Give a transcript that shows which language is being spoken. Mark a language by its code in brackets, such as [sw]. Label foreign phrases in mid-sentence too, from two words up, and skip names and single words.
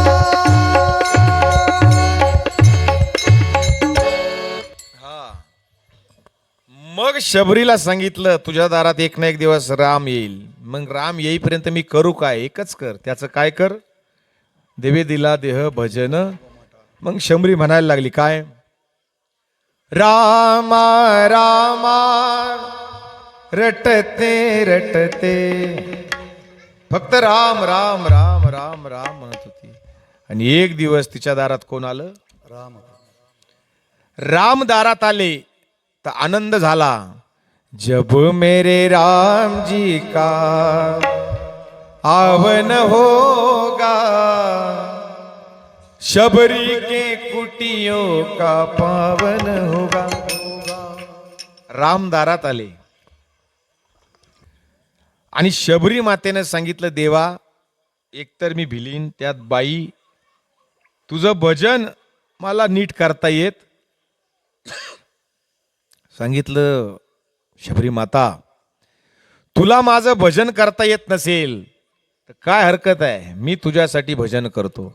[mr] मग शबरीला सांगितलं तुझ्या दारात एक ना एक दिवस राम येईल. मग राम येईपर्यंत मी करू काय? एकच कर. त्याचं काय कर? देवे दिला देह भजन. मग शबरी म्हणायला लागली काय? [hi] रामा रामा रटते रटते, [mr] फक्त राम राम राम राम राम म्हणत होती. आणि एक दिवस तिच्या दारात कोण आलं? राम दारात आले तर आनंद झाला. [hi] जब मेरे राम जी का आवन होगा, शबरी के कुटियों का पावन होगा. [mr] राम दारात आले आणि शबरी मातेनं सांगितलं, देवा एकतर मी भिलीन, त्यात बाई तुझं भजन मला नीट करता येत. सांगितलं, शबरी माता तुला माझं भजन करता येत नसेल तर काय हरकत आहे, मी तुझ्यासाठी भजन करतो.